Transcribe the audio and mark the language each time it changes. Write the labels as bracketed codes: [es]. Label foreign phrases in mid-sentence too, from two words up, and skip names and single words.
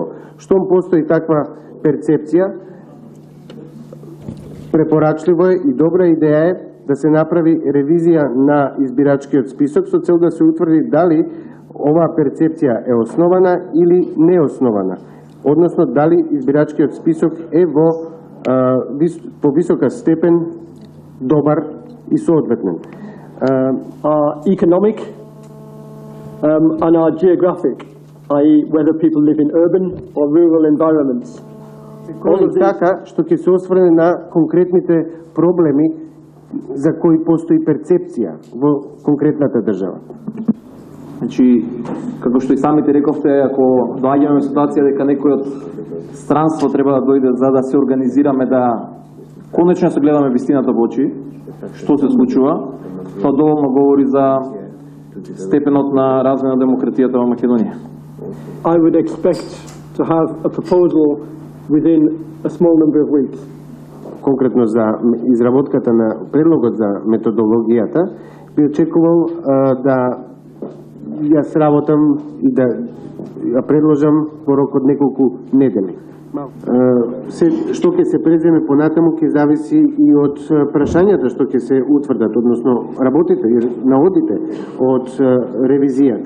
[mk] Штом постои таква перцепција, препорачливо е и добра идеја е да се направи ревизија на избирачкиот список со цел да се утврди дали оваа перцепција е основана или неоснована, односно дали избирачкиот список е по висока степен добар и соодветен. [en] Economic and our geographic, i.e. whether people live in urban or rural environments. [mk] Така што ќе се осврне на конкретните проблеми за кои постои перцепција во конкретната држава. Значи, како што и самите рековте, ако доаѓаме во ситуација дека некој од странство треба да дојде за да се организираме, да конечно се гледаме вистината во очи, што се случува, тоа доволно говори за степенот на развој на демократијата во Македонија. [en] I would expect to have a proposal within a small number of weeks. [mk] Конкретно за изработката на предлогот за методологијата, би очекувал да ја сработам и да ја предложам во рок од неколку недели. Што ќе се преземе понатаму ќе зависи и од прашањата што ќе се утврдат, односно работите и наводите од ревизијата.